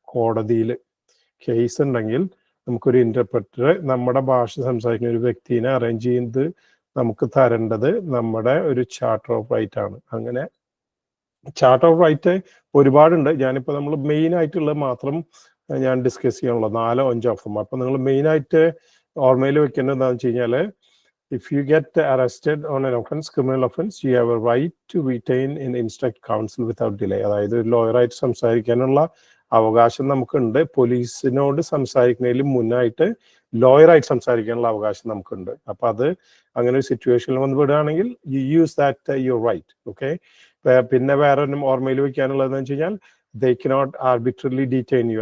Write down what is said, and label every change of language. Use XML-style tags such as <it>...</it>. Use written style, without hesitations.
<ml>കോടതിയിൽ കേസ് ഉണ്ടെങ്കിൽ നമുക്കൊരു ഇന്റർപ്രറ്ററെ, നമ്മുടെ ഭാഷ സംസാരിക്കുന്ന ഒരു വ്യക്തിനെ അറേഞ്ച് ചെയ്ത് നമുക്ക് തരേണ്ടത് നമ്മുടെ ഒരു ചാർട്ടർ ഓഫ് റൈറ്റ് ആണ്. അങ്ങനെ ചാർട്ടർ ഓഫ് റൈറ്റ് ഒരുപാടുണ്ട്. ഞാനിപ്പോൾ നമ്മൾ മെയിൻ ആയിട്ടുള്ള മാത്രം ഞാൻ ഡിസ്കസ് ചെയ്യാനുള്ള 4-5 ഓഫ് them. അപ്പൊ നിങ്ങൾ മെയിൻ ആയിട്ട് ഓർമ്മയിൽ വെക്കേണ്ടത് എന്താണെന്ന് വെച്ച് കഴിഞ്ഞാല്,</ml> <en>if you get arrested on an offense, criminal offense, you have a right to retain and instruct counsel without delay.</en> <ml>അതായത് ലോയറായിട്ട് സംസാരിക്കാനുള്ള അവകാശം നമുക്കുണ്ട്. പോലീസിനോട് സംസാരിക്കുന്നതിലും മുന്നായിട്ട് ലോയറായിട്ട് സംസാരിക്കാനുള്ള അവകാശം നമുക്കുണ്ട്. അപ്പൊ അത് അങ്ങനെ ഒരു സിറ്റുവേഷനിൽ വന്ന് വിടുകയാണെങ്കിൽ</ml> <en>You use that your right.</en> <ml>Okay. പിന്നെ വേറെ ഒന്നും ഓർമ്മയിൽ വെക്കാനുള്ളതെന്ന് വെച്ച് കഴിഞ്ഞാൽ</ml> <en>They cannot arbitrarily detain you.</en>